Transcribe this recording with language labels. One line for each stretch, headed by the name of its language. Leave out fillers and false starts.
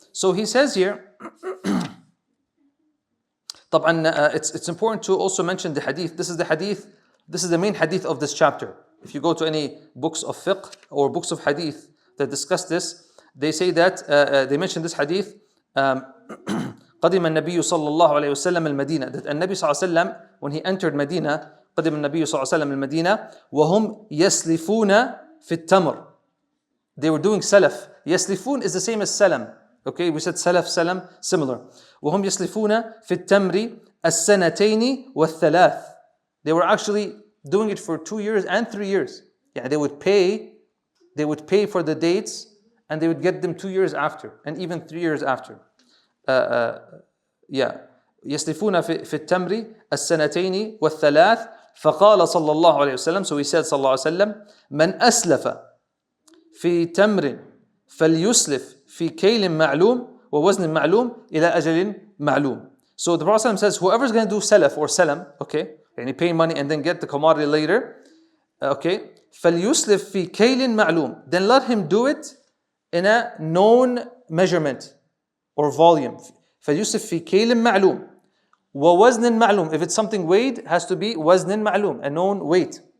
English: So he says here, طبعا it's important to also mention the hadith. This is the main hadith of this chapter. If you go to any books of fiqh or books of hadith that discuss this, they say that they mention this hadith.
Arabic: قدم النبي صلى الله عليه وسلم المدينة.
English: That
Arabic: النبي صلى الله عليه وسلم,
English: when he entered Medina,
Arabic: قدم النبي صلى الله عليه وسلم المدينة وهم يسلفون في التمر.
English: They were doing salaf. يسلفون is the same as salam. Okay, we said salaf, salam, similar.
Arabic: وهم يسلفون في التمر السنتين والثلاث.
English: They were actually doing it for 2 years and 3 years. Yeah, they would pay for the dates and they would get them 2 years after and even 3 years after.
Arabic: يسلفون في التمر السنتين والثلاث. فقال صلى الله عليه وسلم,
English: so he said
Arabic: صلى الله عليه وسلم, من أسلف في تمر فليسلف في كيل معلوم ووزن معلوم إلى أجل معلوم.
English: So the Prophet says, whoever's going to do salaf or salam, okay, يعني pay money and then get the commodity later.
Arabic: Okay. فَلْيُسْلِفْ فِي كَيْلٍ مَعْلُومٍ.
English: Then let him do it in a known measurement or volume.
Arabic: فَلْيُسْلِفْ فِي كَيْلٍ مَعْلُومٍ وَوَزْنٍ مَعْلُومٍ.
English: If it's something weighed, has to be
Arabic: وزن معلوم,
English: a known weight.